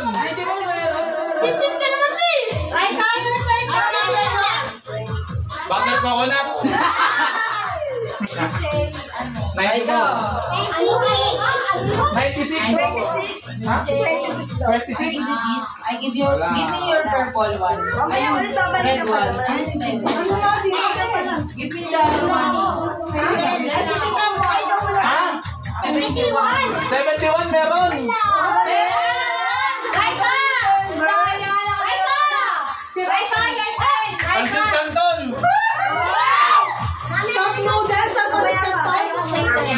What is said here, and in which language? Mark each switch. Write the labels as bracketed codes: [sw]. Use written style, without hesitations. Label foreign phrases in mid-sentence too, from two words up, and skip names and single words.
[tl] Sip-sip ka naman, eh. [en] Right side. Butter coconut. 94. 96. 26. Ha? [tl] 26 daw. 26. [en] I give you, [tl] Wala. [en] give me your purple one. [tl] Mamaya ulit babalik [en] Red [tl] na pala. [en] one. Give me the money. [tl] Ay, titignan mo. Ay, daw mo na. Ha? 71, meron. Si Raika. Pansit Canton. Top noodles at Pansit Canton.